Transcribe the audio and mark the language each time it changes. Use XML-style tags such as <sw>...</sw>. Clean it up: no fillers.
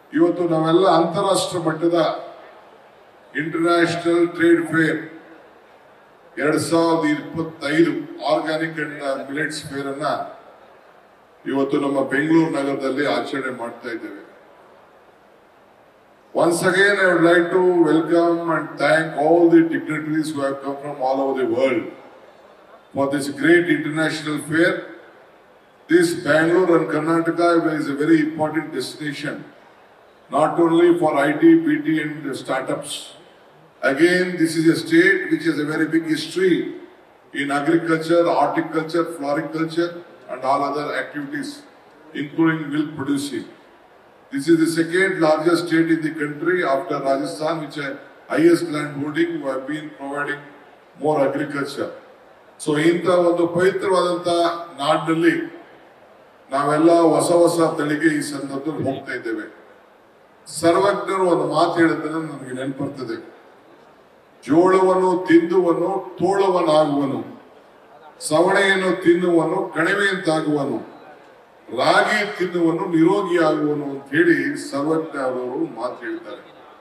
<kn>ಇವತ್ತು ನಾವೆಲ್ಲ ಅಂತಾರಾಷ್ಟ್ರೀಯ ಮಟ್ಟದ international trade fair 2025 organic and millets fair ಅನ್ನ ಇವತ್ತು ನಮ್ಮ ಬೆಂಗಳೂರು ನಗರದಲ್ಲಿ ಆಚರಣೆ ಮಾಡ್ತಾ ಇದ್ದೇವೆ.</kn> <en>Once again, I would like to welcome and thank all the dignitaries who have come from all over the world for this great international fair. This Bangalore and Karnataka is a very important destination, not only for IT, BT and startups. Again, this is a state which has a very big history in agriculture, horticulture, floriculture and all other activities, including milk producing. This is the second largest state in the country after Rajasthan, which has highest land holding, who have been providing more agriculture.</en> <kn>So, ಇಂಥ ಒಂದು ಪವಿತ್ರವಾದಂಥ ನಾಡಿನಲ್ಲಿ ನಾವೆಲ್ಲ ಹೊಸ ಹೊಸ ತಳಿಗೆ ಈ ಸಂದರ್ಭದಲ್ಲಿ ಹೋಗ್ತಾ ಇದ್ದೇವೆ. ಸರ್ವಜ್ಞರು ಒಂದು ಮಾತು ಹೇಳಿದ್ದನ್ನು ನನಗೆ ನೆನಪರ್ತದೆ. ಜೋಳವನ್ನು ತಿಂದುವನು ತೋಳವನಾಗುವನು, ಸವಣೆಯನ್ನು ತಿನ್ನುವನು ಕಣಿವೆಯಂತಾಗುವನು, ರಾಗಿ ತಿನ್ನುವನು ನಿರೋಗಿಯಾಗುವನು ಅಂತ ಹೇಳಿ ಸರ್ವಜ್ಞ ಅವರು ಮಾತು ಹೇಳಿದ್ದಾರೆ.</kn>